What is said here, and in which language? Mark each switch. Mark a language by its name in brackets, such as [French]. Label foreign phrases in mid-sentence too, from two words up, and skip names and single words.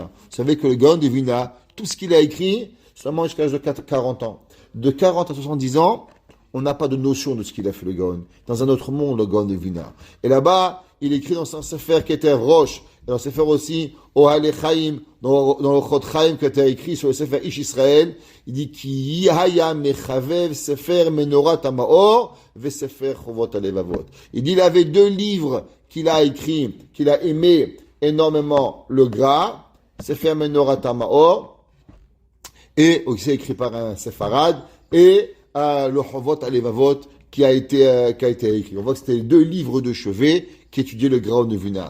[French] Vous savez que le Gaon de Vina, tout ce qu'il a écrit, seulement jusqu'à l'âge de 40 ans. De 40 à 70 ans, on n'a pas de notion de ce qu'il a fait le Gaon. Dans un autre monde, le Gaon de Vina. Et là-bas, il écrit dans son Sefer qui était Roche, et dans le Sefer aussi, Ohale Chaim, dans le Chod Chaim qui était écrit sur le Sefer Ish Israël, il dit [Hebrew] כי היה מחבב ספר מנורת המאור וספר חובות הלבבות. [French] Il dit il avait 2 livres qu'il a écrits, qu'il a aimé énormément, le Gras, Sefer Menorat Hamaor, et c'est écrit par un séfarade, et le Chovot Alevavot qui a été écrit. On voit que c'était les 2 livres de chevet qui étudiaient le Gaon de Vilna.